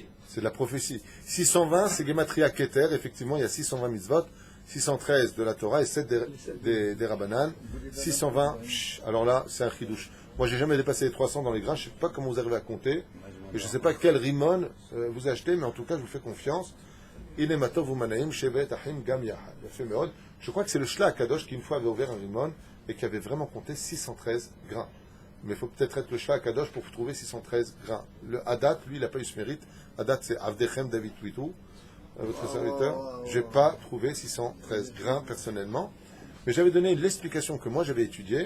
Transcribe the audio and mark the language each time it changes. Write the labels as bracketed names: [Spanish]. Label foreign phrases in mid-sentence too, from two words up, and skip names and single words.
[French] C'est de la prophétie. 620, c'est Gematria Keter. Effectivement, il y a 620 mitzvot. 613 de la Torah et 7 des Rabbanan. 620, alors là, c'est un chidouche. Moi, j'ai jamais dépassé les 300 dans les grains. Je sais pas comment vous arrivez à compter. Et je sais pas quel rimon vous achetez, mais en tout cas, je vous fais confiance. Il est [Hebrew] מה טוב ומה נעים שבת אחים גם יחד. [French] Je crois que c'est le Shla Kadosh qui une fois avait ouvert un rimon et qui avait vraiment compté 613 grains. Mais il faut peut-être être le Shla Kadosh pour trouver 613 grains. Le Hadat, lui, il n'a pas eu ce mérite. Hadat, c'est Avdechem David Twitou, votre serviteur. Je n'ai pas trouvé 613 grains personnellement. Mais j'avais donné l'explication que moi j'avais étudiée.